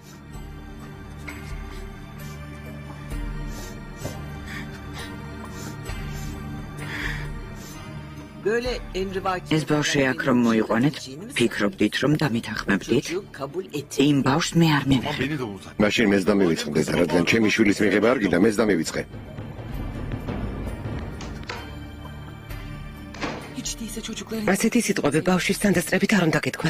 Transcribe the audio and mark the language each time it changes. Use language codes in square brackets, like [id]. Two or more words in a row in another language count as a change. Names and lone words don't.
[ka] ეს ბავშვი აქ რომ მოიყვანეთ, ფიქრობდით რომ დამითანხმებდით? იმ ბავშვს მე არ მივიღებ. [tr] Beni de vurdu. [ka] მაშინ მეც დამივიწყე დედა, რადგან ჩემი შვილის მიღება არ გინდა, მეც დამივიწყე. [tr] Hiç değilse çocukların [ka] ასეთი სიტყვები ბავშვის თანდასწრებით არ უნდა გეთქვათ.